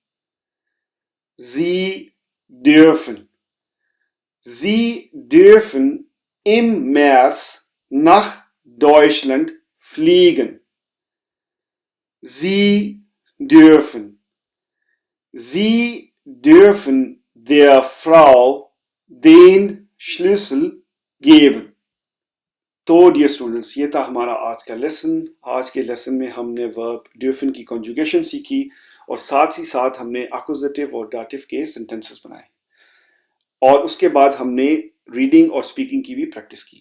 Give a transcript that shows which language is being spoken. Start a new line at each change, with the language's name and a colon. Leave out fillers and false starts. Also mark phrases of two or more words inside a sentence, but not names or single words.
German: Sie dürfen im März nach Deutschland fliegen. Sie dürfen der Frau den Schlüssel geben.
Hindi: तो
English: Dear students,
Hindi: ये था हमारा आज का लेसन। आज के लेसन में हमने वर्ब dürfen की कॉन्जुगेशन सीखी, और साथ ही साथ हमने एक्यूजेटिव और डाटिव के सेंटेंसेस बनाए, और उसके बाद हमने रीडिंग और स्पीकिंग की भी प्रैक्टिस की।